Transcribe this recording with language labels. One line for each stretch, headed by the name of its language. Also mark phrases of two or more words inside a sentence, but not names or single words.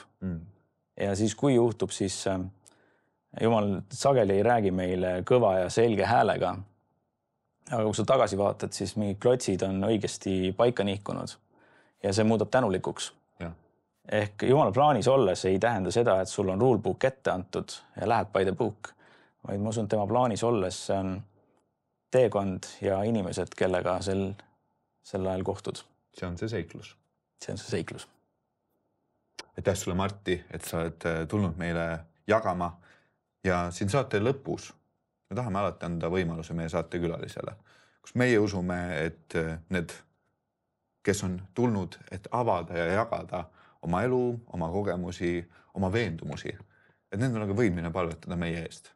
Estonian: Ja siis, kui juhtub, siis Jumal sageli ei räägi meile kõva ja selge häälega. Aga kui sa tagasi vaatad, siis mingid klotsid on õigesti paika nihkunud ja see muudab tänulikuks. Ehk Jumala plaanis olles ei tähenda seda, et sul on rulebook ette antud ja lähed
English: by the book,
Estonian: vaid ma usun, tema plaanis olles see on teekond ja inimesed, kellega sel ajal kohtud. See on see seiklus. See on see seiklus. Aitäh sulle, Martti, et sa oled tulnud meile jagama ja siin saate lõpus me tahame alati anda võimaluse meie saate külalisele, kus meie usume, et need, kes on tulnud, et avada ja jagada oma elu, oma kogemusi, oma veendumusi, et nendel on ka võimline palvetada meie eest.